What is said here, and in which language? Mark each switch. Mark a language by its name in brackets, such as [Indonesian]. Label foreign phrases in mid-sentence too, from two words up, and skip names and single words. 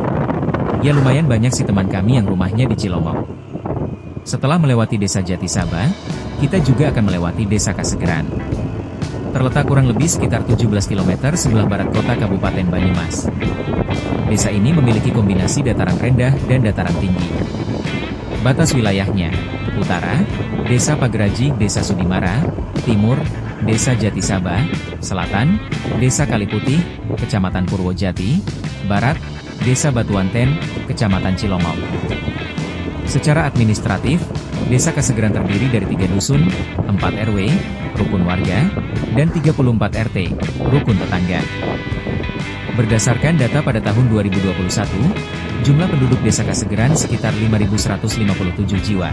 [Indonesian] Ya lumayan banyak sih teman kami yang rumahnya di Cilongok. Setelah melewati Desa Jatisaba, kita juga akan melewati Desa Kasegeran. Terletak kurang lebih sekitar 17 km sebelah barat kota Kabupaten Banyumas. Desa ini memiliki kombinasi dataran rendah dan dataran tinggi. Batas wilayahnya, utara, Desa Pageraji, Desa Sudimara, timur, Desa Jatisaba, selatan, Desa Kaliputih, Kecamatan Purwojati, barat, Desa Batuanten, Kecamatan Cilongok. Secara administratif, Desa Kasegeran terdiri dari 3 dusun, 4 RW, rukun warga, dan 34 RT, rukun tetangga. Berdasarkan data pada tahun 2021, jumlah penduduk Desa Kasegeran sekitar 5.157 jiwa.